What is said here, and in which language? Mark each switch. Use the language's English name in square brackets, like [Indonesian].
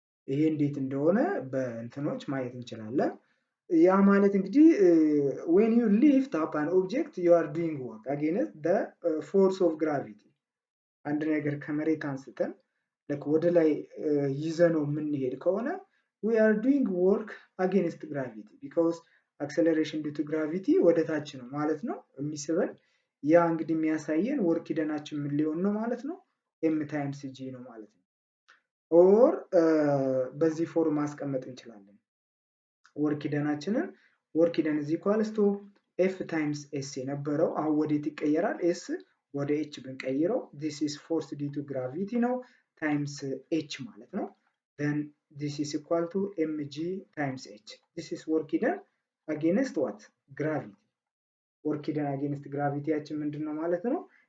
[Amharic] ይሄ እንዴት እንደሆነ በእንትኖች ማየት እንችላለን። ያ ማለት እንግዲህ [English] when you lift up an object you are doing work against the force of gravity. [Amharic] አንድ ነገር ከመሬት አንስተን ወደ ላይ ይዘነው የምንሄድ ከሆነ [English] we are doing work against gravity because acceleration due to gravity [Amharic] ወደ ታች ነው ማለት ነው የሚስበን። ያ እንግዲህ የሚያሳየን ወርክ ሂደናችን ምን ሊሆን ነው ማለት ነው? m times g ነው ማለት ነው። ኦር በዚህ ፎርም ማስቀመጥ እንችላለን። ወርክ ሂደናችንን ወርክ ሂደን is equals to f times s የነበረው አሁን ወዴት ይቀየራል? [English] s [Amharic] ወደ h ብንቀይረው [English] this is force due to gravity ነው times h ማለት ነው። then this is equal to mg times h. This is work done against what? Gravity. work done against gravity [Amharic] ያችን ምንድነው ማለት ነው?